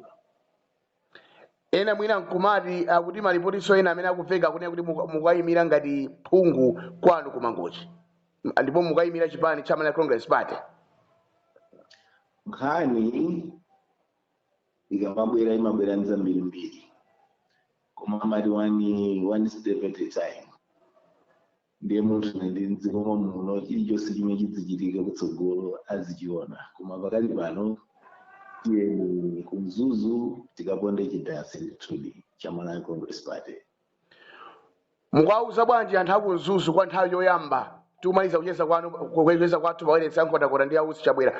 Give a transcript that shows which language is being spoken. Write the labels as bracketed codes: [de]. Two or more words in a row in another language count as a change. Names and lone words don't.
[ny] Ena mwina nkumati akuti malipotiso ena amene akuveka kunena kuti mukayimira ngati phungu kwanu kumangochi ndipo mukayimira chipani cha Malawi Congress Party. Nkhani ikamabwera imabwera ndi zambirimbiri koma amati [en] one step at a time. [ny] Ndiye munthu ndi mdziko muno chilichonse chimene chidzichitika kutsogolo azichiona koma pakali pano tiyeni kumzuzu tikaponde chidasi ndithudi cha Malawi Congress Party. Mukauza bwanji anthu akumzuzu kwa nthawi yoyamba tikumaliza kucheza kwathu pawayeretsa nkhotakota ndi ausi chabwera.